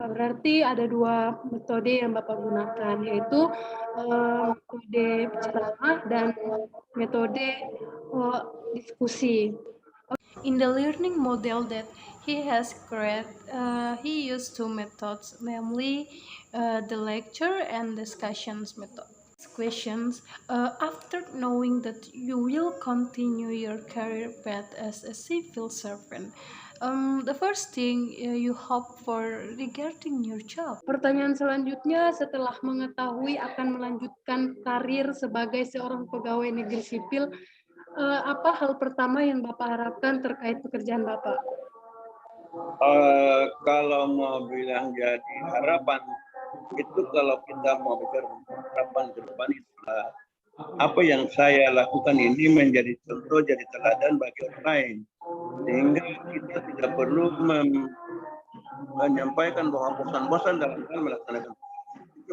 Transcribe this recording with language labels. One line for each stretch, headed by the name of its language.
Indonesian: Berarti ada 2 metode yang Bapak gunakan, yaitu metode ceramah dan metode diskusi.
English: In the learning model that he has created, he used 2 methods, namely the lecture and discussions method. Questions, after knowing that you will continue your career path as a civil servant, the first thing you hope for regarding your job.
Indonesian: Pertanyaan selanjutnya, setelah mengetahui akan melanjutkan karir sebagai seorang pegawai negeri sipil, apa hal pertama yang Bapak harapkan terkait pekerjaan Bapak? Kalau mau bilang jadi harapan, itu kalau kita mau bicara harapan ke depan, itulah apa yang saya lakukan ini menjadi contoh, jadi teladan bagi orang lain, sehingga kita tidak perlu menyampaikan bahwa bosan-bosan dalam hal melaksanakan itu.